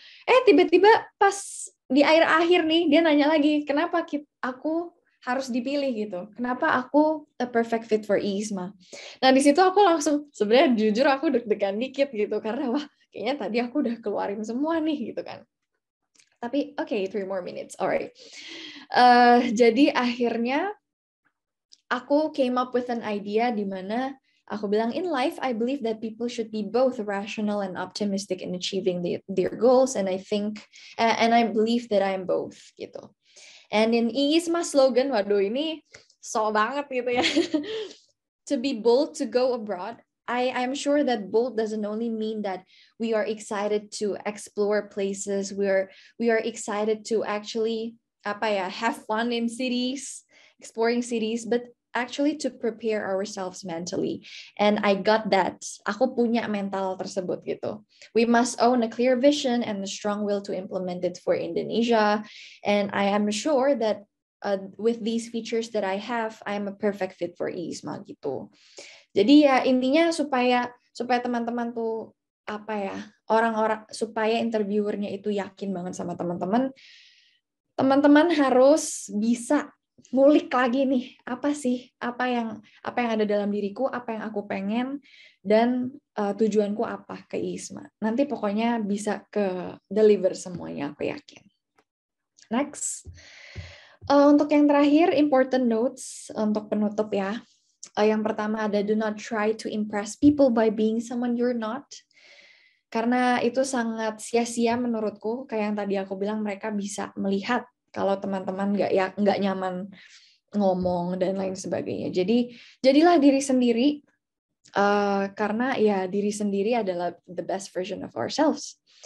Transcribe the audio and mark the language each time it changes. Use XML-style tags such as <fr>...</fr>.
<id>Nah, tiba-tiba pas di akhir-akhir nih dia nanya lagi, kenapa aku harus dipilih gitu? Kenapa aku</id> <en>a perfect fit for IISMA?</en> <id>Nah, di situ aku langsung sebenarnya jujur aku deg-degan dikit gitu karena kayaknya tadi aku udah keluarin semua nih gitu kan. Tapi</id> <en>3 more minutes. Alright.</en> <id>Jadi akhirnya aku</id> <en>came up with an idea</en> <id>di mana aku bilang,</id> <en>in life, I believe that people should be both rational and optimistic in achieving their goals, and I believe that I am both</en> <id>gitu.</id> <en>And in IISMA slogan,</en> <id>waduh ini so banget gitu ya.</id> <en>To be bold to go abroad. I'm sure that bold doesn't only mean that we are excited to explore places, we are excited to actually have fun in cities, exploring cities, but actually to prepare ourselves mentally. And I got that.</en> <id>Aku punya mental tersebut gitu.</id> <en>We must own a clear vision and a strong will to implement it for Indonesia. And I am sure that with these features that I have, I am a perfect fit for IISMA</en> <id>gitu. Jadi ya intinya supaya teman-teman tuh orang-orang, supaya interviewernya itu yakin banget sama teman-teman. teman-teman harus bisa ngulik lagi nih, apa sih, apa yang ada dalam diriku, apa yang aku pengen, dan tujuanku apa ke ISMA. Nanti pokoknya bisa ke deliver semuanya, aku yakin. Next. Untuk yang terakhir,</id> <en>important notes</en> <id>untuk penutup ya. Yang pertama ada</id> <en>do not try to impress people by being someone you're not.</en> <id>Karena itu sangat sia-sia menurutku. Kayak yang tadi aku bilang, mereka bisa melihat kalau teman-teman nggak nyaman ngomong dan lain sebagainya. Jadi jadilah diri sendiri, karena ya diri sendiri adalah</id> <en>the best version of ourselves.</en>